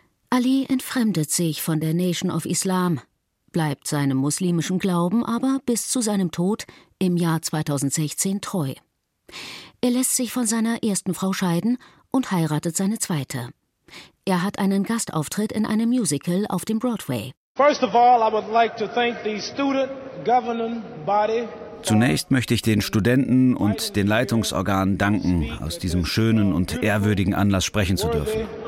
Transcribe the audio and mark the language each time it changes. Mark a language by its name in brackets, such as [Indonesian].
[German] Ali entfremdet sich von der Nation of Islam, bleibt seinem muslimischen Glauben aber bis zu seinem Tod im Jahr 2016 treu. Er lässt sich von seiner ersten Frau scheiden und heiratet seine zweite. Er hat einen Gastauftritt in einem Musical auf dem Broadway. [English] First of all, I would like to thank the student governing body. [German] Zunächst möchte ich den Studenten und den Leitungsorganen danken, aus diesem schönen und ehrwürdigen Anlass sprechen zu dürfen.